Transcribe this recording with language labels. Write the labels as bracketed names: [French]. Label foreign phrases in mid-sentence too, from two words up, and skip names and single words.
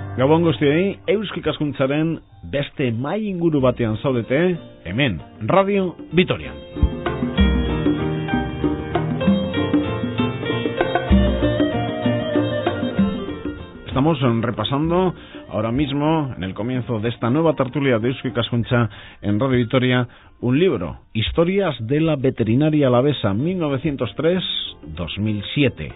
[Basque] Gabon guztiei, Eusko Ikaskuntzaren beste mai inguru batean zaudete, hemen, Radio Vitoria. [Spanish] Estamos repasando ahora mismo, en el comienzo de esta nueva tertulia de Eusko Ikaskuntza en Radio Vitoria, un libro, Historias de la Veterinaria Alavesa 1903-2007.